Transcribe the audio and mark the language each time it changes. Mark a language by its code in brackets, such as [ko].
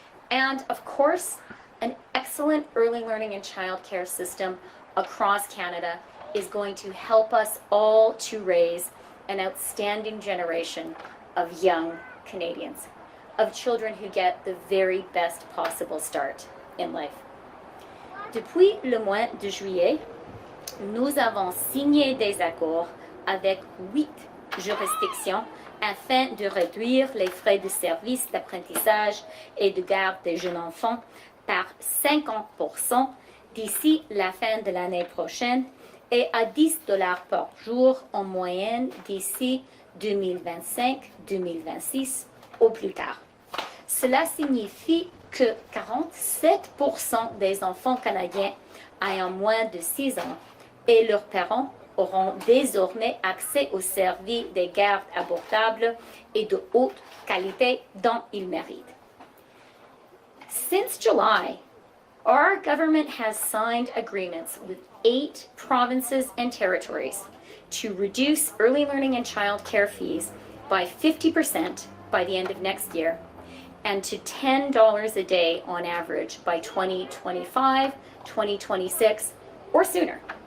[en] And of course, an excellent early learning and childcare system across Canada is going to help us all to raise an outstanding generation of young Canadians, of children who get the very best possible start in life. [fr] Depuis le mois de juillet, nous avons signé des accords avec 8 juridictions afin de réduire les frais de services d'apprentissage et de garde des jeunes enfants par 50% d'ici la fin de l'année prochaine et à 10 $ par jour en moyenne d'ici 2025-2026 au plus tard. Cela signifie que 47% des enfants canadiens ayant moins de 6 ans et leurs parents auront désormais accès aux services de garde abordables et de haute qualité dont ils méritent. [en] Since July, our government has signed agreements with 8 provinces and territories to reduce early learning and child care fees by 50% by the end of next year and to $10 a day on average by 2025, 2026, or sooner.